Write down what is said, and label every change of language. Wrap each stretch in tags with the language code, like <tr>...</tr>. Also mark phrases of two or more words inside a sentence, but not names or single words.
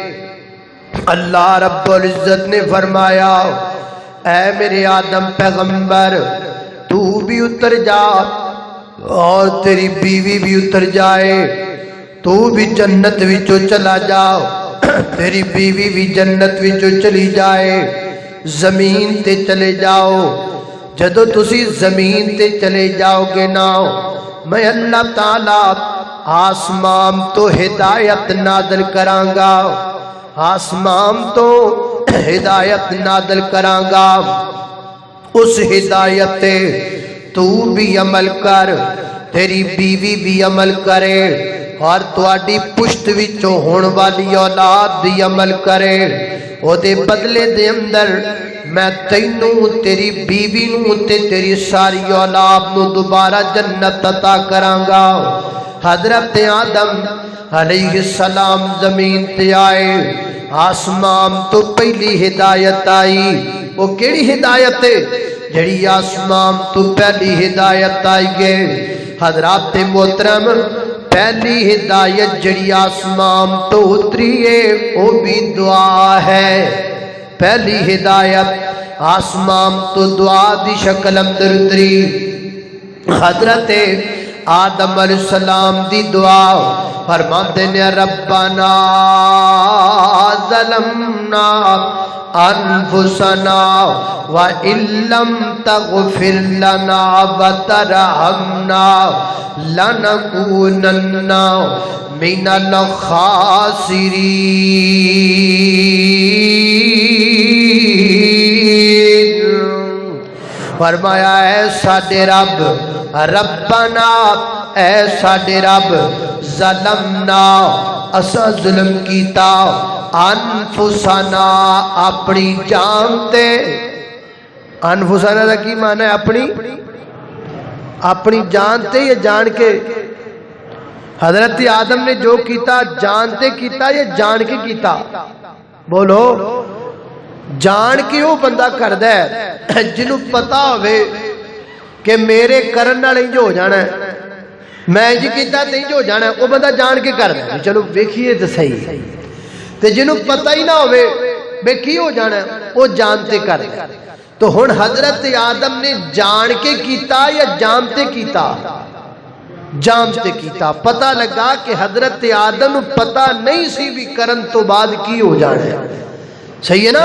<pa>اللہ رب العزت نے فرمایا اے میرے آدم پیغمبر تو بھی اتر جا اور تیری بیوی بھی اتر جائے، تو بھی جنت وچوں چلا جاؤ، تیری بیوی بھی جنت وچوں چلی جائے، زمین تے چلے جاؤ۔ جدو تسی زمین تے چلے جاؤ گے نا میں اللہ تعالی آسمان تو ہدایت نازل کراں گا، آسمان تو ہدایت نازل کراں گا، اس ہدایت تے تو بھی عمل کر، تیری بیوی بھی عمل کرے، اور تواڈی پشت وچوں ہون والی اولاد بھی عمل کرے۔ او دے بدلے دے اندر میں تینوں تیری بیوی نوں تے تیری ساری اولاد نوں دوبارہ جنت عطا کراں گا۔ حضرت آدم</pa> <ar>علیہ السلام</ar> <pa>زمین تے آئے، آسمان تو پہلی ہدایت آئی، وہ کیڑی ہدایت ہے جڑی آسمان تو پہلی ہدایت آئی گے؟ حضرات محترم پہلی ہدایت جڑی آسمان تو اتری ہے وہ بھی دعا ہے۔ پہلی ہدایت آسمان تو دعا دی شکل اندر اتری، حضرت آدم</pa> <ar>علیہ السلام</ar> <pa>دی دعا فرماتے ہیں ربنا</pa> <ar>ظلمنا انفسنا وَإِن لَّمْ تَغْفِرْ لَنَا وَتَرْحَمْنَا لَنَكُونَنَّ مِنَ الْخَاسِرِينَ۔</ar> <pa>فرمایا اے ساڈے رب، ربنا اے ساڈے رب، ظلمنا اسا ظلم کیتا، انفسنا اپنی جان تے، انفسنا دا کی معنی ہے؟ اپنی جان تے یا جان کے؟ حضرت آدم نے جو کیتا جانتے کیتا یا جان کے کیتا؟ بولو، جان کے وہ بندہ کردا ہے جنوں پتا ہوئے کہ میرے کرن نال انج ہو جانا ہے، میں انج کیتا تے انج ہو جانا ہے، وہ بندہ جان کے کردا ہے۔ چلو ویکھیے تے صحیح، تے جنوں پتہ ہی نہ ہوئے بے کی ہو جانا ہے وہ جانتے کردا۔ تو ہن حضرت آدم نے جان کے کیتا یا جانتے کیتا؟ جانتے کیتا۔ پتہ لگا کہ حضرت آدم پتہ نہیں سی بھی کرن تو بعد کی ہو جانا ہے، صحیح ہے نا؟</pa>